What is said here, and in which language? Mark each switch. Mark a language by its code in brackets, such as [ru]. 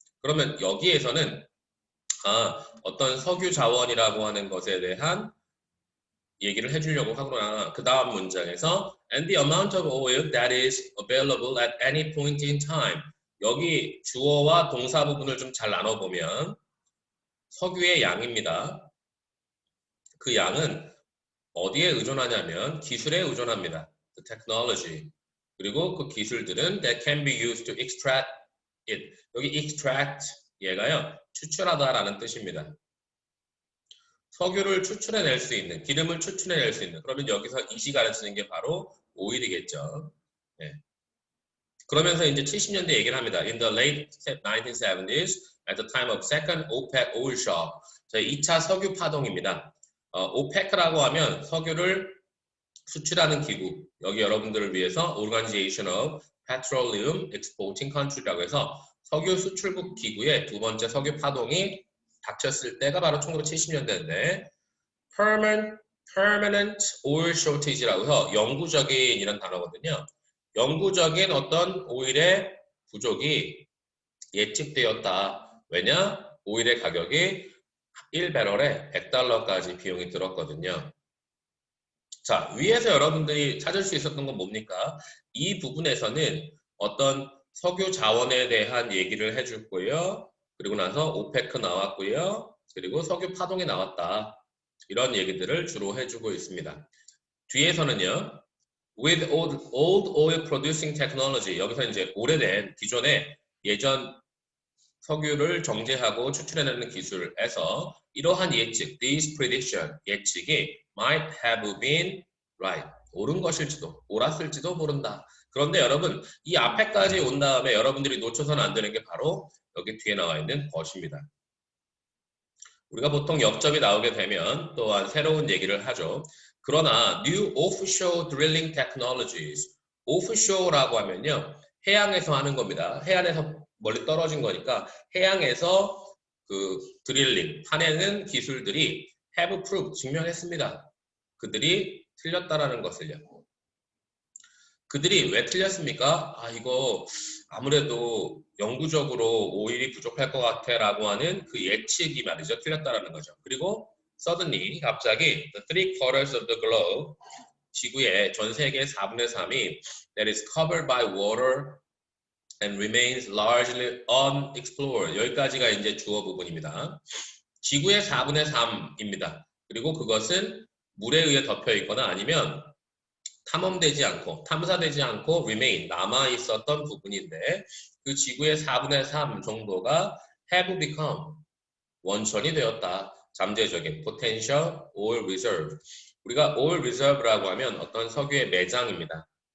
[ko] 그러면 여기에서는 어떤 석유 자원이라고 하는 것에 대한 얘기를 해주려고 하거나 그 다음 문장에서 [en] and the amount of oil that is available at any point in time [ko] 여기 주어와 동사 부분을 좀 잘 나눠보면 석유의 양입니다. 그 양은 어디에 의존하냐면 기술에 의존합니다. [en] The technology. [ko] 그리고 그 기술들은 [en] that can be used to extract it. [ko] 여기 extract 얘가요. 추출하다라는 뜻입니다. 석유를 추출해낼 수 있는, 기름을 추출해낼 수 있는. 그러면 여기서 이시 가르치는 게 바로 오일이겠죠. 네. 그러면서 이제 70년대 얘기를 합니다. [en] In the late 1970s, at the time of second OPEC oil shock, [ko] 2차 석유 파동입니다. OPEC라고 하면 석유를 수출하는 기구. 여기 여러분들을 위해서 Organization of Petroleum Exporting Country라고 해서 석유 수출국 기구의 두 번째 석유 파동이 닥쳤을 때가 바로 1970년대인데 [en] permanent oil shortage [ko] 라고 해서 영구적인 이런 단어거든요. 영구적인 어떤 오일의 부족이 예측되었다. 왜냐? 오일의 가격이 1배럴에 $100까지 비용이 들었거든요. 자, 위에서 여러분들이 찾을 수 있었던 건 뭡니까? 이 부분에서는 어떤 석유 자원에 대한 얘기를 해줄 거예요. 그리고 나서 오페크 나왔고요. 그리고 석유 파동이 나왔다. 이런 얘기들을 주로 해주고 있습니다. 뒤에서는요. [en] With old oil producing technology. [ko] 여기서 이제 오래된 기존의 예전 석유를 정제하고 추출해내는 기술에서 이러한 예측, [en] this prediction, [ko] 예측이 [en] might have been right. [ko] 옳은 것일지도, 옳았을지도 모른다. 그런데 여러분, 이 앞에까지 온 다음에 여러분들이 놓쳐서는 안 되는 게 바로 여기 뒤에 나와 있는 것입니다. 우리가 보통 역접이 나오게 되면 또한 새로운 얘기를 하죠. 그러나 [en] new offshore drilling technologies, offshore라고 하면요. [ko] 해양에서 하는 겁니다. 해안에서 멀리 떨어진 거니까 해양에서 그 드릴링, 파내는 기술들이 [en] have proved, [ko] 증명했습니다. 그들이 틀렸다라는 것을요. 그들이 왜 틀렸습니까? 이거 아무래도 영구적으로 오일이 부족할 것 같아 라고 하는 그 예측이 말이죠. 틀렸다라는 거죠. [en] 그리고 suddenly, [ko] 갑자기 [en] the 3/4 of the globe, [ko] 지구의 전 세계의 4분의 3이 [en] that is covered by water and remains largely unexplored. [ko] 여기까지가 이제 주어 부분입니다. 지구의 4분의 3입니다. 그리고 그것은 물에 의해 덮여 있거나 아니면 탐험되지 않고 탐사되지 않고 remain 남아 있었던 부분인데 그 지구의 4분의 3 정도가 [en] have become [ko] 원천이 되었다. 잠재적인 [en] potential oil reserve. [ko] 우리가 oil reserve라고 하면 어떤 석유의 매장입니다.